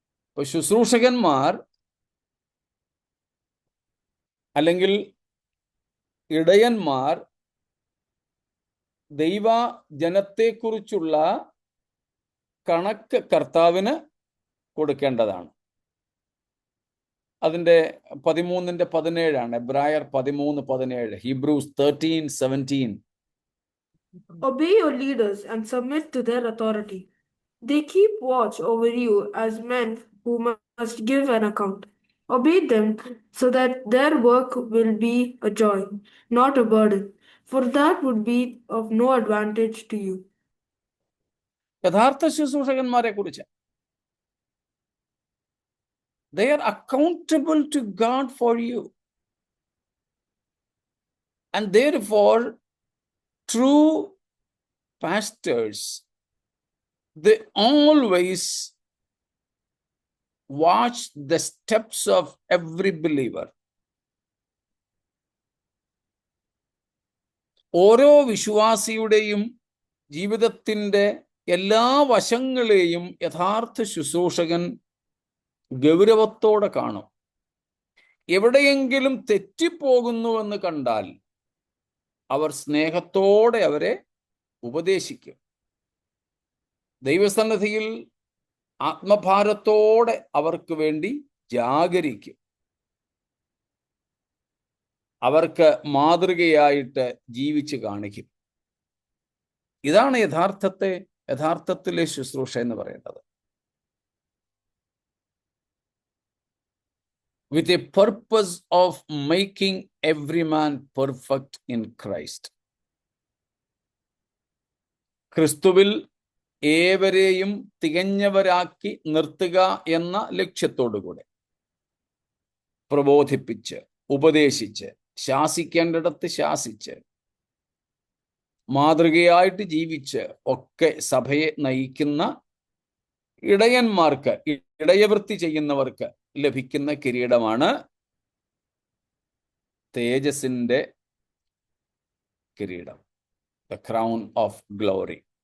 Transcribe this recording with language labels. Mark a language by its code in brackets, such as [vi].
[ml] ഇപ്പൊ ശുശ്രൂഷകന്മാർ അല്ലെങ്കിൽ ഇടയന്മാർ ദൈവ ജനത്തെക്കുറിച്ചുള്ള കണക്ക് കർത്താവിന് കൊടുക്കേണ്ടതാണ്. അതിൻ്റെ 13:17 എബ്രായർ 13:17, Hebrews 13:17. [en] Obey your leaders and submit to their authority. They keep watch over you as men who must give an account. Obey them so that their work will be a joy, not a burden, for that would be of no advantage to you. [ml] യഥാർത്ഥ ശുശ്രൂഷകന്മാരെ കുറിച്ച്, [en] they are accountable to God for you. And therefore, true pastors, they always watch the steps of every believer. [ml] ഓരോ വിശ്വാസിയുടെയും ജീവിതത്തിൻ്റെ എല്ലാ വശങ്ങളെയും യഥാർത്ഥ ശുശ്രൂഷകൻ ഗൗരവത്തോടെ കാണും. എവിടെയെങ്കിലും തെറ്റിപ്പോകുന്നുവെന്ന് കണ്ടാൽ അവർ സ്നേഹത്തോടെ അവരെ ഉപദേശിക്കും. ദൈവസന്നിധിയിൽ ആത്മഭാരത്തോടെ അവർക്ക് വേണ്ടി ജാഗരിക്കും. അവർക്ക് മാതൃകയായിട്ട് ജീവിച്ച് കാണിക്കും. ഇതാണ് യഥാർത്ഥത്തിലെ ശുശ്രൂഷ എന്ന് പറയുന്നത്. [en] With a purpose of making every man perfect in Christ. [ml] ക്രിസ്തുവിൽ ഏവരെയും തികഞ്ഞവരാക്കി നിർത്തുക എന്ന ലക്ഷ്യത്തോടുകൂടെ പ്രബോധിപ്പിച്ച്, ഉപദേശിച്ച്, ശാസിക്കേണ്ടിടത്ത് ശാസിച്ച്, മാതൃകയായിട്ട് ജീവിച്ച് ഒക്കെ സഭയെ നയിക്കുന്ന ഇടയന്മാർക്ക്, ഇടയവൃത്തി ചെയ്യുന്നവർക്ക് ലഭിക്കുന്ന കിരീടമാണ് തേജസ്സിന്റെ കിരീടം, [en] The crown of glory.